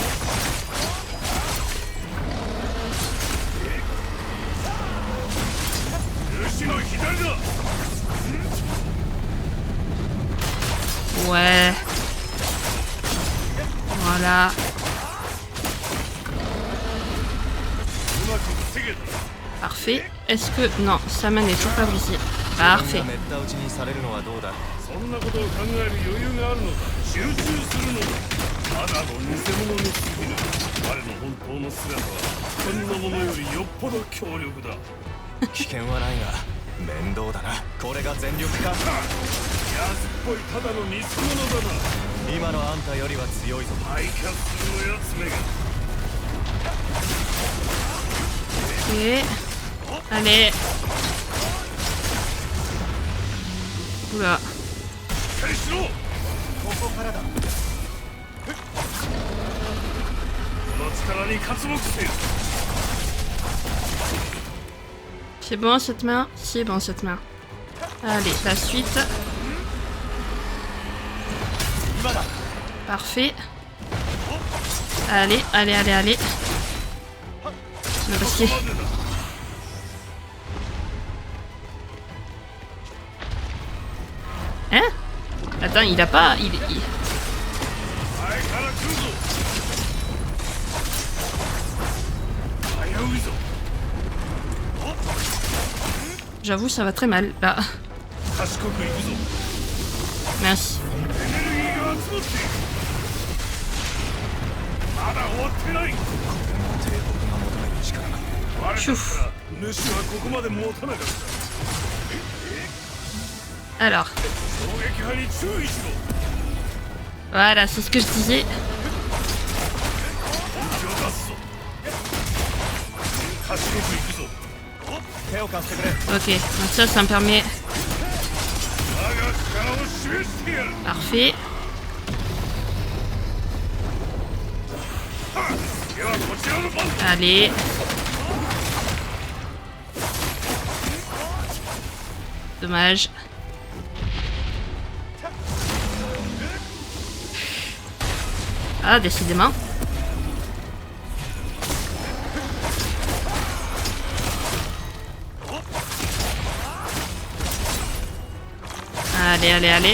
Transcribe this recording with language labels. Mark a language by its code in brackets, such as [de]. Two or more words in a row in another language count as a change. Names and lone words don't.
[fr] Ouais. Voilà. Parfait. Est-ce que... Non, sa main n'est toujours pas brisée. Parfait. [ja] めった打ちにされるのはどうだ。そんなことを考える余裕があるのか。集中するのだ。ただの偽物に過ぎぬ。我の本当の姿はこんなものよりよっぽど強力だ。危険はないが面倒だな。これが全力か。安っぽいただの偽物だな。今のあんたよりは強いぞ。ハイキャッスルのやつめが。 [fr] Ok. Allez. Oula. [ja] しっかりしろ。ここからだ。この力に活目せよ。 [fr] C'est bon cette main? C'est bon cette main. Allez, la suite. Parfait. Allez, allez, allez, allez. Non, parce que... Hein? Attends, il a pas... Il... [ja] 前から来るぞ。危ういぞ。 [fr] J'avoue, ça va très mal, là. [ja] 賢く行くぞ。 [fr] Merci. [ja] エネルギーが集まっている。まだ終わってない。帝国が求める力。我だったら主はここまで持たなかった。 [fr] Alors, [ja] 衝撃波に注意しろ。 [fr] voilà, c'est ce que je disais. [ja] 本気を出すぞ。賢く行くぞ。手を貸してくれ。 [fr] Ok, donc ça me permet... [ja] 我が力を示してやる。 [fr] Parfait. [ja] ではこちらの番だ。 [fr] Allez. Dommage. Ah, décidément. Allez, allez, allez.